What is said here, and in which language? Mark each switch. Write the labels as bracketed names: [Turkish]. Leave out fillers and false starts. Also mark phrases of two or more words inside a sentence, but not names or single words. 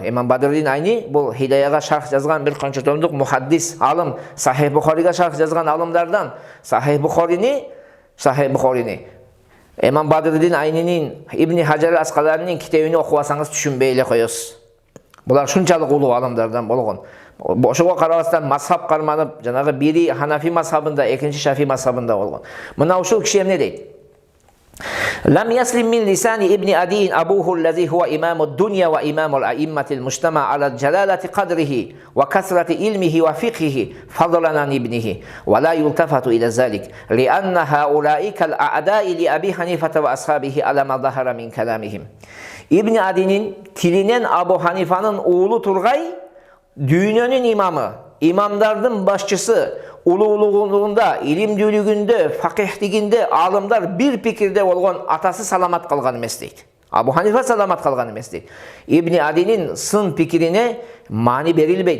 [Kyrgyz] Имам Бадруддин Айни бул Хидаяга шарх жазган бир канча томдук мухаддис алым, Сахих Бухарига шарх жазган алымдардан Сахих Бухарини Имам Бадруддин Айнинин Ибн Хаджар Аскаланинин китебин окубасаңыз түшүнбөй эле коесуз. Булар шунчалык улуу алымдардан болгон. Ошого карабастан мазхаб карманып, жанагы бири Ханафи мазхабында, экинчи Шафи мазхабында болгон. Мына ушул киши эмне дейт? [Arabic] لم يسلم من لسان ابن عدي أبوه الذي هو إمام الدنيا وإمام الأئمة المجتمع على جلالة قدره وكثرة علمه وفقهه فضلا عن ابنه ولا يلتفت إلى ذلك لأن هؤلاء كالأعداء لأبي حنيفة وأصحابه على ما ظهر من كلامهم. [Kyrgyz] Ибн Адинин тилинен Абу Ханифанын уулу тургай дүйнөнүн имамы, имамдардын башчысы, улуулугунда, илимдүүлүгүндө, факихтигинде алымдар бир пикирде болгон атасы саламат калган эмес дейт. Абу Ханифа саламат калган эмес дейт. Ибн Адинин сын пикирине маани берилбейт.